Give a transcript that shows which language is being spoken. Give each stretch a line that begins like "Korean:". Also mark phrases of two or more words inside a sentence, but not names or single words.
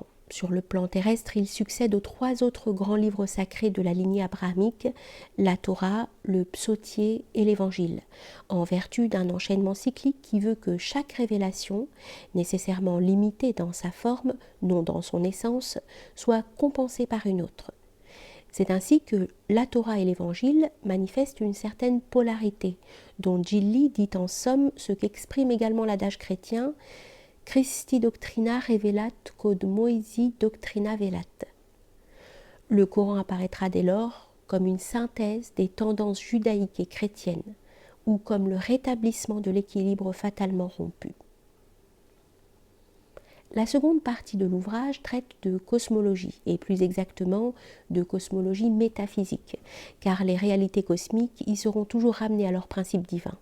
French: Sur le plan terrestre, il succède aux 3 autres grands livres sacrés de la lignée abrahamique, la Torah, le Psautier et l'Évangile, en vertu d'un enchaînement cyclique qui veut que chaque révélation, nécessairement limitée dans sa forme, non dans son essence, soit compensée par une autre. C'est ainsi que la Torah et l'Évangile manifestent une certaine polarité, dont Jilli dit en somme ce qu'exprime également l'adage chrétien «
Latin: Christi doctrina revelat quod Moisi doctrina velat ».
French: Le Coran apparaîtra dès lors comme une synthèse des tendances judaïques et chrétiennes, ou comme le rétablissement de l'équilibre fatalement rompu. La seconde partie de l'ouvrage traite de cosmologie, et plus exactement de cosmologie métaphysique, car les réalités cosmiques y seront toujours ramenées à leur principe divin.